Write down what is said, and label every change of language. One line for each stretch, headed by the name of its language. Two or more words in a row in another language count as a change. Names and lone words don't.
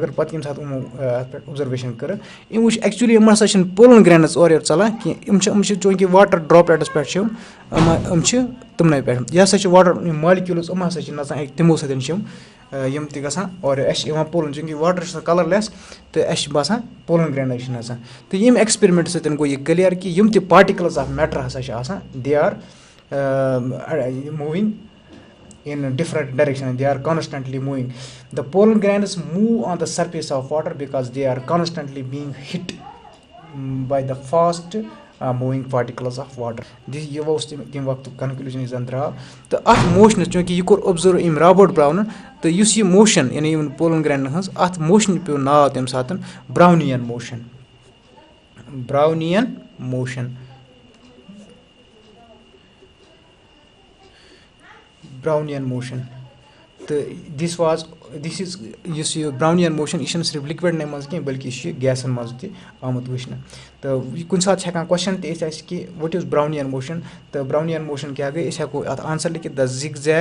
Kashmiri: مگر پَتہٕ ییٚمہِ ساتہٕ یِمو اَتھ پٮ۪ٹھ اوٚبزَرویشَن کٔرٕکھ أمۍ وٕچھ ایٚکچُؤلی یِم ہَسا چھِنہٕ
English: pollen grains
Kashmiri: اورٕ یورٕ ژَلان کینٛہہ یِم چھِ چوٗنٛکہِ
English: water droplets
Kashmiri: پٮ۪ٹھ چھِ یِم چھِ تٕمنٕے پٮ۪ٹھ یہِ ہَسا چھِ واٹَر یِم مالِکیوٗلٕز یِم ہَسا چھِ نَژان تِمو سۭتۍ چھِ یِم تہِ گژھان اورٕ اَسہِ چھِ یِوان پولَن چوٗنٛکہِ واٹَر چھِ آسان کَلَرلیٚس تہٕ اَسہِ چھِ باسان
English: pollen grains
Kashmiri: چھِ نَژان تہٕ ییٚمہِ ایٚکٕسپیرِمٮ۪نٛٹ سۭتۍ گوٚو یہِ کٕلیَر کہِ یِم تہِ
English: particles of matter
Kashmiri: ہَسا چھِ آسان
English: they are moving in different direction they are constantly moving the pollen grains move on the surface of water
Kashmiri: because they are constantly being hit by the fast moving particles of water یہِ اوس تَمہِ وقتُک کَنکلوٗجن یُس زَن درٛاو تہٕ اَتھ موشنَس چوٗنٛکہِ یہِ کوٚر اوٚبزٔرٕو أمۍ رابٲٹ برٛاونَن تہٕ یُس یہِ موشَن یعنی یِمَن پولَن گرٛینَن ہٕنٛز اَتھ موشنہِ پیوٚو ناو تَمہِ ساتہٕ برٛاونِیَن موشَن تہٕ
English: this is
Kashmiri: یُس یہِ
English: Brownian motion
Kashmiri: یہِ چھِنہٕ صرف لِکوِڈنٕے منٛز کینٛہہ بٔلکہِ یہِ چھِ گیسَن منٛز تہِ آمُت وٕچھنہٕ تہٕ یہِ کُنہِ ساتہٕ چھِ ہٮ۪کان کوسچن تہِ یِتھ اَسہِ کہِ
English: what is Brownian motion
Kashmiri: تہٕ
English: Brownian motion
Kashmiri: کیٛاہ گٔے أسۍ ہٮ۪کو اَتھ آنسَر لیکھِتھ
English: the zig